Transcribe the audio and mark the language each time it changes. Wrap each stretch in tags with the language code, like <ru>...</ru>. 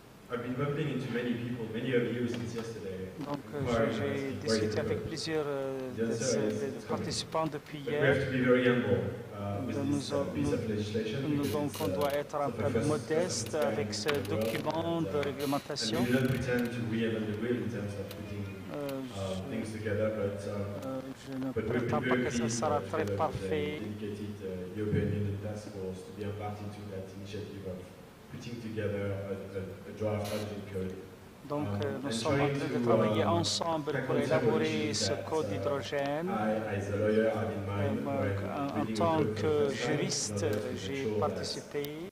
<en>I've been bumping into many people, many of you since yesterday.</en> <fr>Donc j'ai discuté avec plusieurs participants depuis hier.</fr> <en>We have to be very humble with this piece of legislation.</en> <fr>Donc on doit être un peu modeste avec ce document de réglementation.</fr> <en>And we don't pretend to reinvent the wheel in terms of putting things together, but we're very keen to set up a dedicated European Union task force to be embarked into that initiative of putting together a draft hydrogen code.</en> <fr>Donc nous sommes en train de travailler ensemble pour élaborer ce code d'hydrogène. En tant que juriste, j'ai participé.</fr>